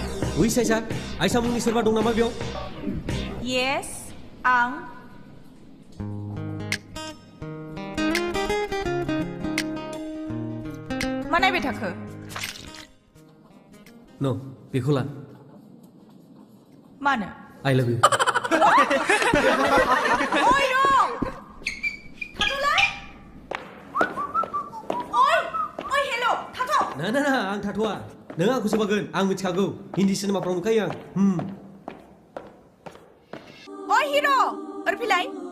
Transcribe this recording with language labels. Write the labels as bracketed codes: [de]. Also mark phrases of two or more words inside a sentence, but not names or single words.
[brx] Wis Ayisha, Ayisha मुंनि सोरबा दं नामा बेयाव? Yes, आं। मा नायबाय थाखो? No, बेखौ ला। मानो? [en] I love you. [brx] ओइ दं! थाथ'लाय! ओइ हेल' थाथ'! ना आं थाथ'आ। नों आंखौसो बागोन, आं मिथिखागौ। हिन्दी सिनेमाफ्राव नुखायो आं। ओइ हिर' ओरै फैलाय।